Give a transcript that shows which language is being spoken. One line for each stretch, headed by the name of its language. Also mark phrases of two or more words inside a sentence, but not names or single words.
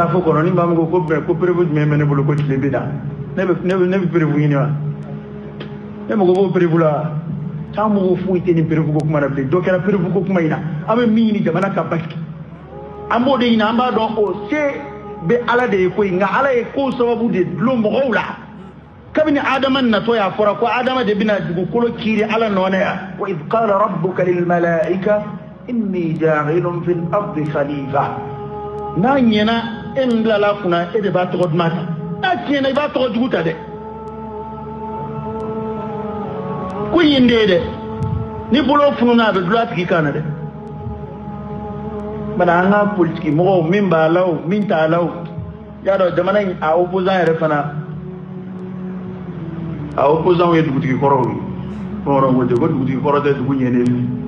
Bambara: safo kɔnɔ ni maa min ko prévu jumɛn bɛ ne bolo ko tile bɛ na ne bɛ prévu ɲini wa ne mago b'o prévu la k'an mago foyi tɛ nin prévu ko kuma na bilen dɔ kɛra prévu ko kuma in na an bɛ min ɲini jamana ka basigi an b'o de ɲini an b'a dɔn o se bɛ ala de ye ko ye nka ala ye ko sababu de dulon mɔgɔw la kabini adama natɔ y'a fɔra ko adama de bɛna dugukolo kiiri ala nɔnɛ yan
Arabic: وإذ قال ربك للملائكة إني جاعل في الأرض خليفة
Bambara: n'a ɲɛna e min bilala kunna e de b'a tɔgɔ duman ta n'a tiɲɛna i b'a tɔgɔ jugu ta dɛ ko yen de ye dɛ ni bolo fununa a bɛ dulon a tigi kan na dɛ bana an ka politiki mɔgɔw min b'a la o min t'a la o y'a dɔn jamana in a opposant yɛrɛ fana a opposant ye dugutigi kɔrɔw ye bamananw ko ten ko dugutigi kɔrɔ tɛ dugu ɲɛnen